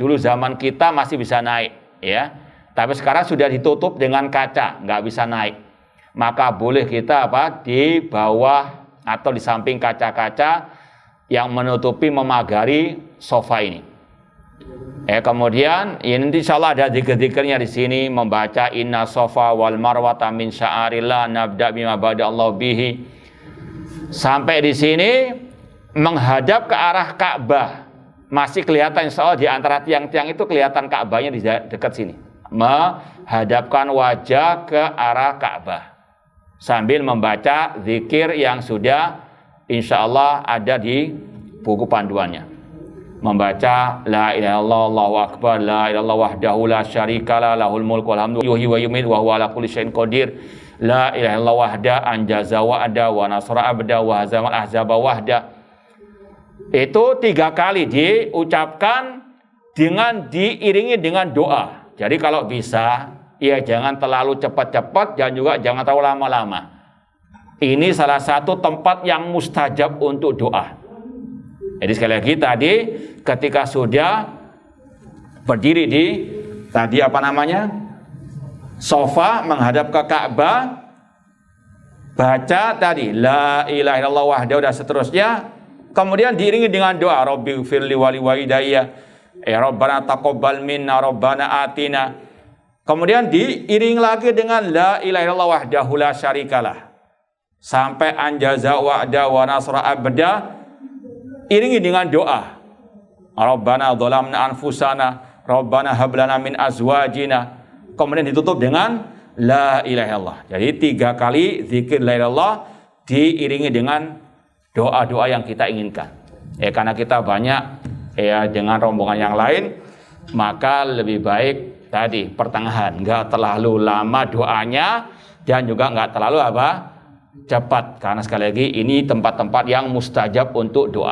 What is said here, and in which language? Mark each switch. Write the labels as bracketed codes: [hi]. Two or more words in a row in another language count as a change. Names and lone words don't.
[id] Dulu zaman kita masih bisa naik, ya. Tapi sekarang sudah ditutup dengan kaca, nggak bisa naik. Maka boleh kita di bawah atau di samping kaca-kaca yang menutupi memagari sofa ini. Kemudian ini [ar] إن شاء الله [id] ada zikir-zikirnya di sini, membaca [ar] إن الصفا والمروة من شعائر الله نبدأ بما بدأ الله به. [id] Sampai di sini menghadap ke arah Ka'bah. Masih kelihatan [ar] إن شاء الله [id] di antara tiang-tiang itu kelihatan Ka'bahnya di dekat sini. Menghadapkan wajah ke arah Ka'bah. Sambil membaca zikir yang sudah [ar] إن شاء الله [id] ada di buku panduannya. [ar] Membaca لا إله إلا الله الله أكبر لا إله إلا الله وحده لا شريك له له الملك والحمد يحيي ويميت وهو على كل شيء قدير لا إله إلا الله وحده أنجز وعده ونصر عبده وهزم الأحزاب وحده. [id] Itu 3 kali diucapkan dengan diiringi dengan doa. Jadi kalau bisa ya jangan terlalu cepat-cepat dan juga jangan terlalu lama-lama. Ini salah satu tempat yang mustajab untuk doa. Jadi sekali lagi tadi ketika sudah berdiri di sofa menghadap ke Ka'bah, baca tadi [ar] لا إله إلا الله وحده [id] dan seterusnya, kemudian diiringi dengan doa [ar] ربي اغفر لي ولوالدي ربنا تقبل منا ربنا آتنا. [id] Kemudian diiring lagi dengan [ar] لا إله إلا الله وحده لا شريك له [id] sampai [ar] أنجز وعده ونصر عبده. [id] Iringi dengan doa [ar] ربنا ظلمنا أنفسنا ربنا هب لنا من أزواجنا. [id] Kemudian ditutup dengan [ar] لا إله إلا الله. [id] Jadi 3 kali zikir [ar] لا إله إلا الله [id] diiringi dengan doa-doa yang kita inginkan. Karena kita banyak dengan rombongan yang lain, maka lebih baik tadi pertengahan, nggak terlalu lama doanya dan juga nggak terlalu cepat, karena sekali lagi ini tempat-tempat yang mustajab untuk doa.